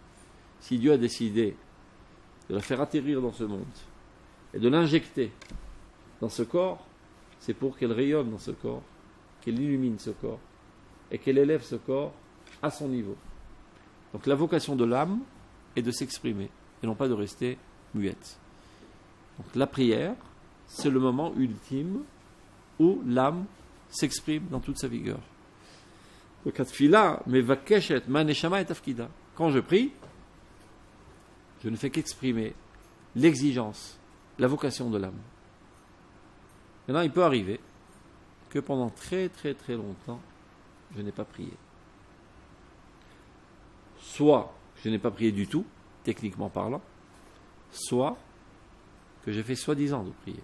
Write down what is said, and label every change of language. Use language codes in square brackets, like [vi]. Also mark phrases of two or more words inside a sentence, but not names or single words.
[fr] Si Dieu a décidé de la faire atterrir dans ce monde et de l'injecter dans ce corps, c'est pour qu'elle rayonne dans ce corps, qu'elle illumine ce corps et qu'elle élève ce corps à son niveau. Donc la vocation de l'âme est de s'exprimer et non pas de rester muette. Donc la prière, c'est le moment ultime où l'âme s'exprime dans toute sa vigueur. [he] Donc התפילה מבקשת מהנשמה את תפקידה. [fr] Quand je prie, je ne fais qu'exprimer l'exigence, la vocation de l'âme. Maintenant, il peut arriver que pendant très très très longtemps, je n'ai pas prié. Soit je n'ai pas prié du tout, techniquement parlant, soit que j'ai fait soi-disant de prier.